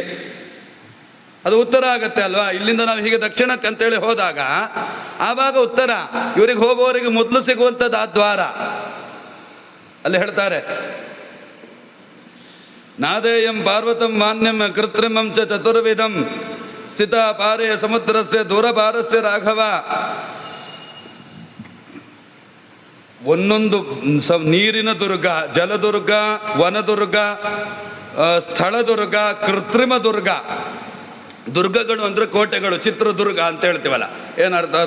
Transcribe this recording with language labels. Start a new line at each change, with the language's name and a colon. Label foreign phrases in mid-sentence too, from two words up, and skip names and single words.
Kannada: ಅದು ಉತ್ತರ ಆಗತ್ತೆ ಅಲ್ವಾ? ಇಲ್ಲಿಂದ ನಾವು ಹೀಗೆ ದಕ್ಷಿಣಕ್ಕೆ ಅಂತೇಳಿ ಹೋದಾಗ ಆವಾಗ ಉತ್ತರ. ಇವರಿಗೆ ಹೋಗೋವರಿಗೆ ಮೊದಲು ಸಿಗುವಂಥದ್ದು ಆ ದ್ವಾರ. ಅಲ್ಲಿ ಹೇಳ್ತಾರೆ,
Sanskrit: ನಾದೇಯಂ ಪಾರ್ವತಂ ಮಾನ್ಯಂ ಕೃತ್ರಿಮಂ ಚ ಚತುರ್ವಿಧಂ ಸ್ಥಿತ ಪಾರೇ ಸಮುದ್ರಸ್ಯ ದೂರಪಾರಸ್ಯ ರಾಘವ.
Kannada: ಒಂದೊಂದು ನೀರಿನ ದುರ್ಗ, ಜಲದುರ್ಗ, ವನದುರ್ಗ, ಸ್ಥಳದುರ್ಗ, ಕೃತ್ರಿಮ ದುರ್ಗ. ದುರ್ಗಗಳು ಅಂದರೆ ಕೋಟೆಗಳು, ಚಿತ್ರದುರ್ಗ ಅಂತ ಹೇಳ್ತೀವಲ್ಲ, ಏನರ್ಥ ಅದು?